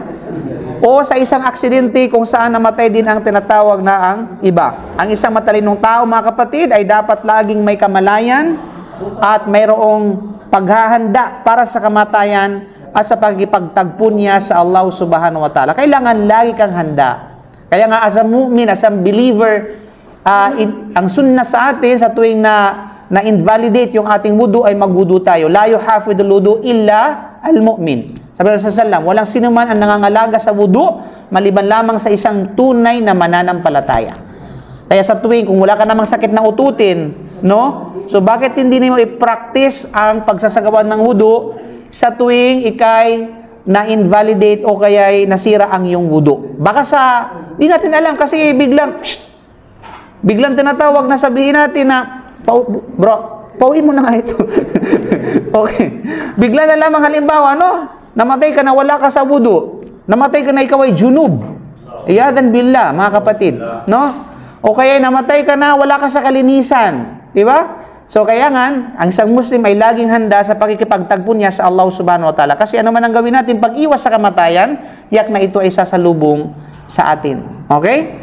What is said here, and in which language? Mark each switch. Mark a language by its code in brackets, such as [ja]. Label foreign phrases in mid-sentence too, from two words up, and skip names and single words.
[tl] O sa isang aksidente kung saan namatay din ang tinatawag na ang iba. Ang isang matalinong tao, mga kapatid, ay dapat laging may kamalayan at mayroong paghahanda para sa kamatayan at sa pagkipagtagpo niya sa [ar] الله سبحانه وتعالى. [tl] Kailangan lagi kang handa. Kaya nga [en] as a mu'min, as a believer, [tl] ang sunnah sa atin sa tuwing na-invalidate yung ating wudu ay magwudu tayo. [ar] لا يحافظ الوضوء إلا المؤمن. [tl] Sabi ng sallam, walang sino man ang nangangalaga sa wudu maliban lamang sa isang tunay na mananampalataya. Kaya sa tuwing, kung wala ka namang sakit na ututin, no? So, bakit hindi mo i-practice ang pagsasagawa ng wudu sa tuwing ikay na-invalidate o kaya'y nasira ang iyong wudu? Baka di natin alam kasi biglang tinatawag na sabihin natin na, pauwi mo na nga ito. Okay. Bigla na lamang halimbawa, no? Namatay ka na wala ka sa wudu. Namatay ka na ikaw ay junub. [ar] عياذا بالله, [tl] mga kapatid. No? O kaya namatay ka na, wala ka sa kalinisan. Diba? So kaya nga, ang isang Muslim ay laging handa sa pakikipagtagpo niya sa [ar] الله سبحانه وتعالى. [tl] Kasi ano man ang gawin natin, pag-iwas sa kamatayan, tiyak na ito ay sasalubong sa atin. Okay?